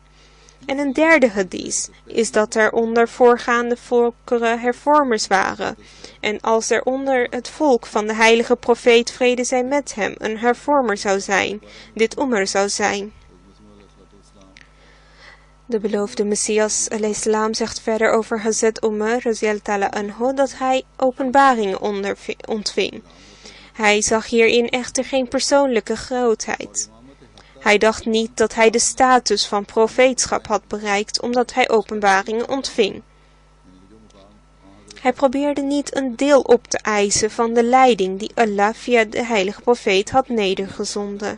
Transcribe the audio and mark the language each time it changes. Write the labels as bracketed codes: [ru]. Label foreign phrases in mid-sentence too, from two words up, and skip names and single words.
[nl] En een derde hadith is dat er onder voorgaande volkeren hervormers waren. En als er onder het volk van de heilige profeet, vrede zij met hem, een hervormer zou zijn, dit Umar zou zijn. De beloofde Messias alayhi zegt verder over Hazrat Umar [ar] رضي الله عنه [nl] dat hij openbaringen ontving. Hij zag hierin echter geen persoonlijke grootheid. Hij dacht niet dat hij de status van profeetschap had bereikt omdat hij openbaringen ontving. Hij probeerde niet een deel op te eisen van de leiding die Allah via de heilige profeet had nedergezonden.